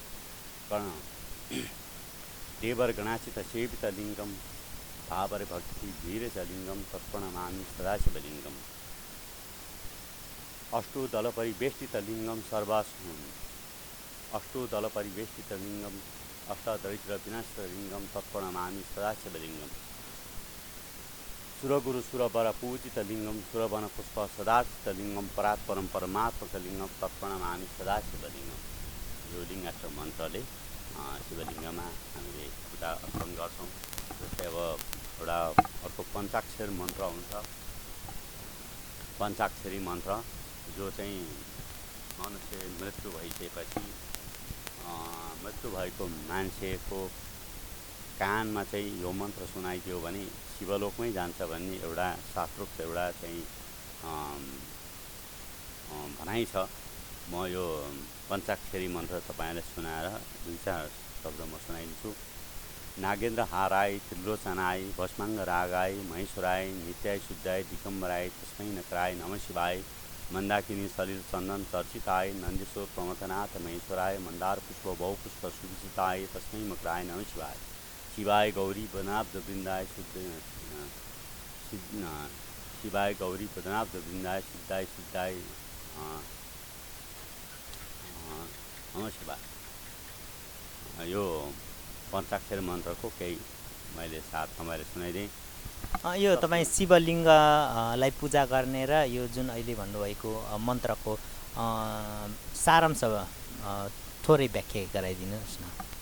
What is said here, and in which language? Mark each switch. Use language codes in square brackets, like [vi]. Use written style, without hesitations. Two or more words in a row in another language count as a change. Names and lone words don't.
[sa] देवर्गणाचितसेवितलिङ्गम भावरभक्तिधीरजलिङ्गम तत्प्रणमामि सदाशिवलिङ्गम अष्टोदलपरिवेष्टितलिङ्गम अष्टोदलपरिवेष्टितलिङ्गम अष्टदरिद्रविनाशलिङ्गम तत्प्रणमामि सदाशिवलिङ्गम सुरगुरु सुरवरपूजितलिङ्गम सुरवनपुष्प सदार्चितलिङ्गम परात्परं परमात्मकलिङ्गम तत्प्रणमामि सदाशिवलिङ्गम। [ne] यो लिङ्गाष्टक मन्त्रले शिवलिङ्गमा हामीले पूजा अर्पण गर्छौँ। जस्तै अब एउटा अर्को पञ्चाक्षर मन्त्र हुन्छ। पञ्चाक्षरी मन्त्र जो चाहिँ मनुष्य मृत्यु भइसकेपछि मृत्यु भएको मान्छेको कानमा चाहिँ यो मन्त्र सुनाइदियो भने शिवलोकमै जान्छ भन्ने एउटा शास्त्रोक्त एउटा चाहिँ भनाइ छ। म यो पञ्चाक्षरी मन्त्र तपाईँलाई सुनाएर दुई चार शब्द म सुनाइदिन्छु। [sa] नागेन्द्र हाराय त्रिलोचनाय भस्माङ्ग रागाय महेश्वराय नित्याय शुद्धाय दिगम्बराय तस्मै नकराय नमः शिवाय मन्दाकिनी सलिल चन्दन चर्चिताय नन्देश्वर प्रमथनाथ महेश्वराय मन्दार पुष्प बहुपुष्प सुविचिताय तस्मै मकराय नमः शिवाय शिवाय गौरी वदनाब्ज वृन्दाय शिवाय गौरी वदनाब्ज वृन्दाय सिद्धाय सिद्धाय नमः शिवाय। [ne] यो पञ्चाक्षर मन्त्रको केही मैले साथ तपाईँले सुनाइदिएँ। यो तपाईँ शिवलिङ्गलाई पूजा गर्ने र यो जुन अहिले भन्नुभएको मन्त्रको सारांश थोरै व्याख्या गराइदिनुहोस् न।